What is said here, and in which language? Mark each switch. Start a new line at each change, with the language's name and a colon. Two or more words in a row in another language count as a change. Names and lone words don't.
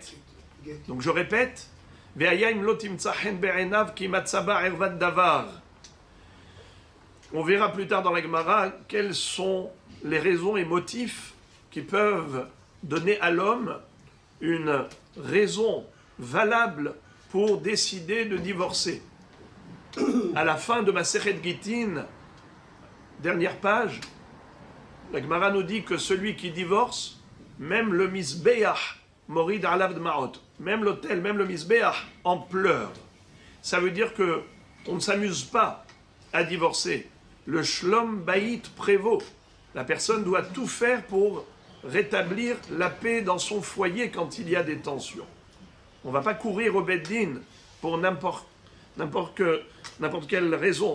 French: Donc je répète, on verra plus tard dans la Gemara quelles sont les raisons et motifs qui peuvent donner à l'homme une raison valable pour décider de divorcer. À la fin de Masechet Gittin, dernière page, la Gemara nous dit que celui qui divorce, même le misbeach,
Hebrew: מוריד עליו דמעות,
French: même l'autel, même le misbeach, en pleure. Ça veut dire que on ne s'amuse pas à divorcer. Le
Hebrew: שלום בית
French: prévaut. La personne doit tout faire pour rétablir la paix dans son foyer quand il y a des tensions. On ne va pas courir au Beddin pour n'importe quelle raison.